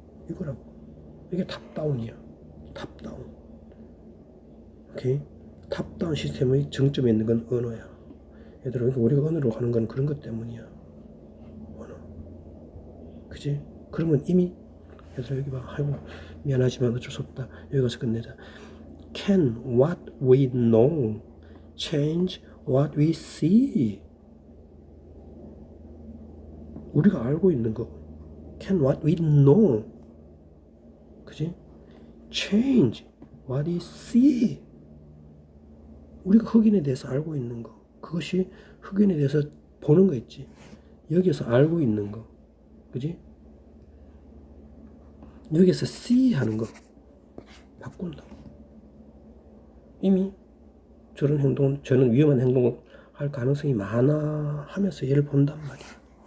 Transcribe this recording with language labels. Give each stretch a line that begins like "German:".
Korean: 이거라고. 이게 탑다운이야. 탑다운. 오케이? 탑다운 시스템의 정점에 있는 건 언어야. 얘들아, 우리가 언어로 하는 건 그런 것 때문이야. 언어. 그지? 그러면 이미 얘들아 여기 봐. 아이고 미안하지만 어쩔 수 없다. 여기 가서 끝내자.
English: Can what we know change what we see?
Korean: 우리가 알고 있는 거.
English: Can what we know, 그지? Change what we see.
Korean: 우리가 흑인에 대해서 알고 있는 거. 그것이 흑인에 대해서 보는 거 있지. 여기서 알고 있는 거. 그지? 여기서 see 하는 거 바꾼다. 이미 저는 위험한 행동을 할 가능성이 많아 하면서 얘를 본단 말이야.